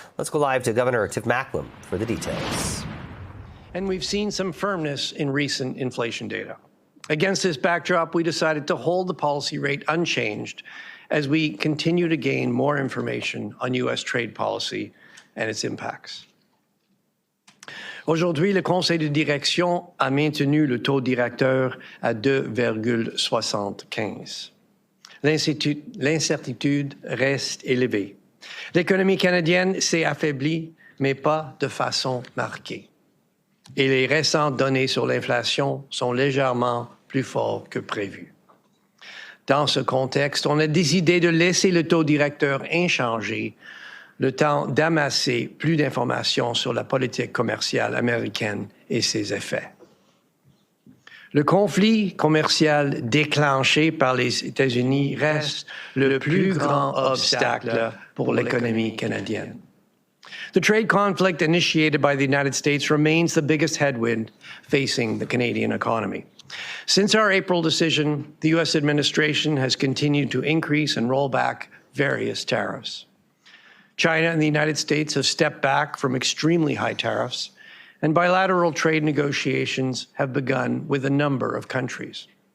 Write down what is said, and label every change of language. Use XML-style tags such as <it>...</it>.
<en>Let's go live to Governor Tiff Macklem for the details. And we've seen some firmness in recent inflation data. Against this backdrop, we decided to hold the policy rate unchanged as we continue to gain more information on U.S. trade policy and its impacts.</en> <fr>Aujourd'hui, le Conseil de direction a maintenu le taux directeur à 2,75. L'incertitude reste élevée. L'économie canadienne s'est affaiblie, mais pas de façon marquée. Et les récentes données sur l'inflation sont légèrement plus fortes que prévu. Dans ce contexte, on a décidé de laisser le taux directeur inchangé le temps d'amasser plus d'informations sur la politique commerciale américaine et ses effets. Le conflit commercial déclenché par les États-Unis reste le plus grand obstacle pour l'économie canadienne.</fr> <en>The trade conflict initiated by the United States remains the biggest headwind facing the Canadian economy. Since our April decision, the U.S. administration has continued to increase and roll back various tariffs. China and the United States have stepped back from extremely high tariffs, and bilateral trade negotiations have begun with a number of countries.</en>